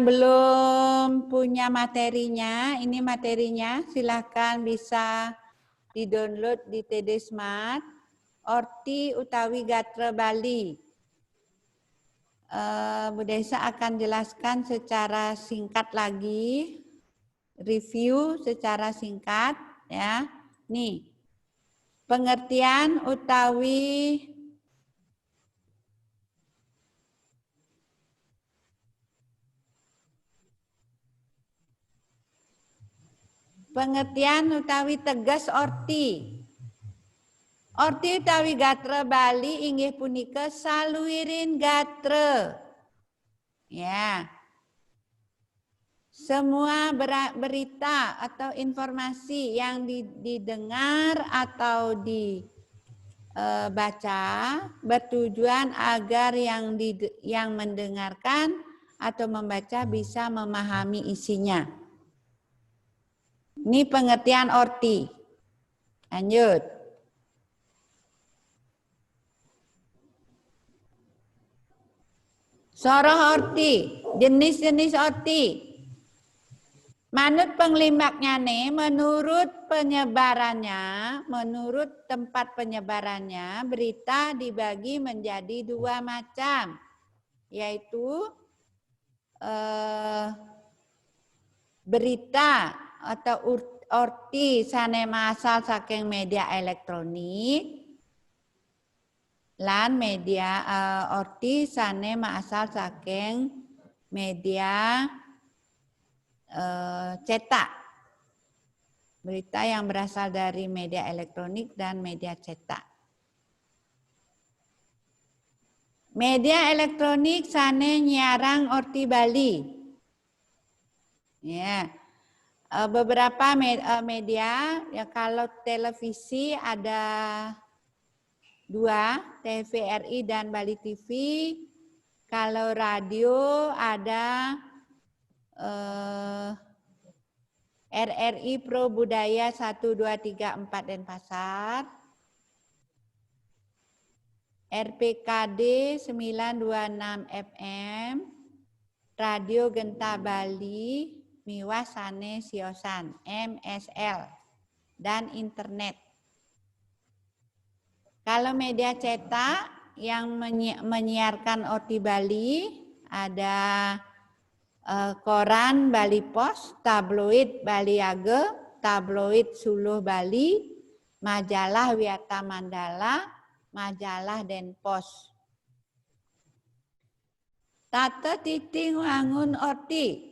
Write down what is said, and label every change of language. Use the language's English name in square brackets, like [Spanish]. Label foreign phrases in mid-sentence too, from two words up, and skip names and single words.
[Indonesian] belum punya materinya, ini materinya, silahkan bisa di-download di TD Smart, [Balinese] Orti utawi Gatra Bali. [Indonesian] Bu Desa akan jelaskan secara singkat lagi, review secara singkat ya. [Balinese] Nih, pengertian utawi tegas orti. Orti utawi gatra Bali inggih punika saluwiring gatra. [Indonesian] Ya. Semua berita atau informasi yang didengar atau dibaca bertujuan agar yang mendengarkan atau membaca bisa memahami isinya. Ini pengertian orti. Lanjut. [Balinese] Soroh orti, [Indonesian] jenis-jenis orti. [Balinese] Manut penglimbaknya nih, [Indonesian] menurut penyebarannya, menurut tempat penyebarannya, berita dibagi menjadi dua macam, yaitu berita atau [Balinese] orti sanema asal saking media elektronik, lan media orti sanema asal saking media cetak. [Indonesian] Berita yang berasal dari media elektronik dan media cetak. [Balinese] Media elektronik sane nyiarang orti Bali. [Indonesian] Ya. Beberapa media, ya kalau televisi ada dua, TVRI dan Bali TV. Kalau radio ada RRI Pro Budaya 1, 2, 3, 4 Denpasar. RPKD 926 FM. Radio Genta Bali. Miwas Sane Siosan, MSL, dan internet. Kalau media cetak yang menyiarkan orti Bali ada koran Bali Pos, tabloid Baliage, tabloid Suluh Bali, majalah Wiata Mandala, majalah Denpos. [Balinese] Tata titing wangun orti.